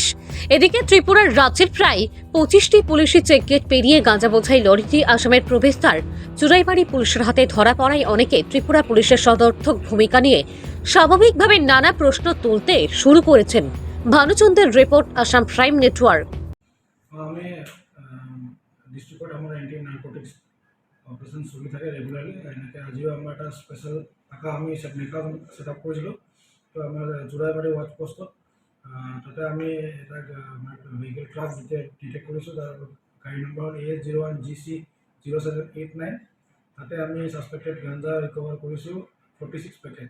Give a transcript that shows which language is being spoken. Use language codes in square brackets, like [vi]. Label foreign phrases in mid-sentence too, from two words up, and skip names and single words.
[bn] এদিকে ত্রিপুরার রাজ্যের প্রায় 25টি পুলিশি চেকগেট পেরিয়ে গাঁজা বোঝাই লরিটি আসামের প্রবেশদ্বার চুরাইবাড়ি পুলিশের হাতে ধরা পড়ায় অনেকে ত্রিপুরা পুলিশের সদর্থক ভূমিকা নিয়ে স্বাভাবিকভাবে নানা প্রশ্ন তুলতে শুরু করেছেন। ভানুচন্দ্রের রিপোর্ট, আসাম প্রাইম নেটওয়ার্ক। [as] আমি ডিস্ট্রিক্টত আমার [en] anti narcotics operation [as] চলি থাকে ৰেগুলাৰলি। এনেকৈ আজিও আমাৰ এটা স্পেচিয়েল আকা আমি নেকা ছেট আপ কৰিছিলোঁ। তো আমাৰ চুৰাইবাড়ি [en] watch post [as] তাতে আমি এটা [en] vehicle truck detect [as] কৰিছোঁ, তাৰ গাড়ী নম্বৰ হ'ল AS 01 GC 0789। তাতে আমি ছাছপেক্টেড গাঞ্জা ৰিকভাৰ কৰিছোঁ 46 পেকেটছ।